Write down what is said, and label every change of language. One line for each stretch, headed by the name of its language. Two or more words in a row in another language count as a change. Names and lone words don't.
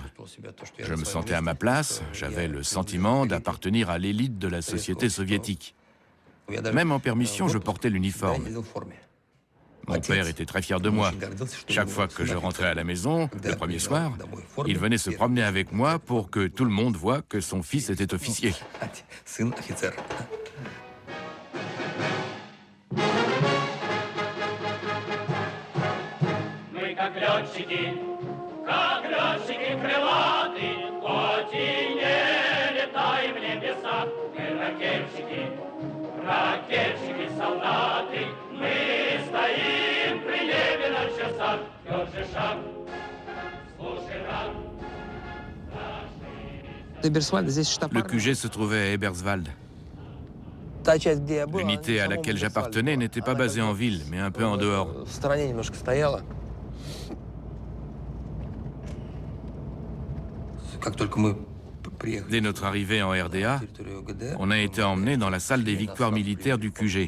French: Je me sentais à ma place, j'avais le sentiment d'appartenir à l'élite de la société soviétique. Même en permission, je portais l'uniforme. Mon père était très fier de moi. Chaque fois que je rentrais à la maison, le premier soir, il venait se promener avec moi pour que tout le monde voie que son fils était officier.
Russian: Как летчики крылаты, хоть и не летаем в небеса, мы ракетчики, солдаты, мы стоим при небе на часах, держи шаг, слушай рад.
French: Le QG se trouvait à Eberswald. L'unité à laquelle j'appartenais n'était pas basée en ville, mais un peu en dehors. Dès notre arrivée en RDA, on a été emmenés dans la salle des victoires militaires du QG.